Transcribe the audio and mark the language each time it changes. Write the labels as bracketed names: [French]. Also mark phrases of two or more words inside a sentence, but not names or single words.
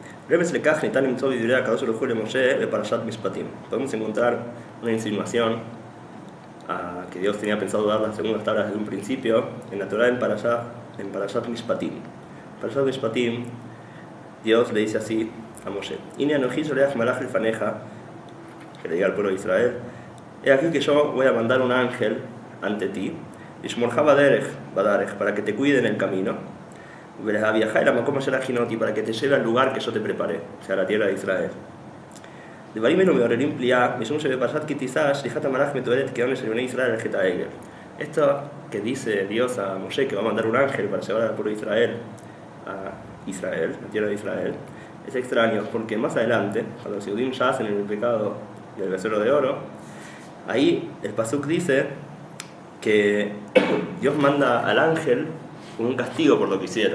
[Spanish] Podemos encontrar una insinuación a que Dios tenía pensado dar las segundas tablas desde un principio en la Torah en Parashat Mishpatim. Parashat Mishpatim, Dios le dice así a Moshe: [Hebrew] הנה אנכי שולח מלאך לפניך, [Spanish] que le diga al pueblo de Israel, he aquí que yo voy a mandar un ángel ante ti, [Hebrew] לשמרך בדרך, [Spanish] para que te cuide en el camino, para que te lleve al lugar que yo te preparé, o sea, la tierra de Israel. Esto que dice Dios a Moshe, que va a mandar un ángel para llevar al pueblo de Israel a Israel, la tierra de Israel, es extraño porque más adelante, cuando los Yehudim ya hacen el pecado del becerro de oro, ahí el pasuk dice que Dios manda al ángel con un castigo por lo que hicieron.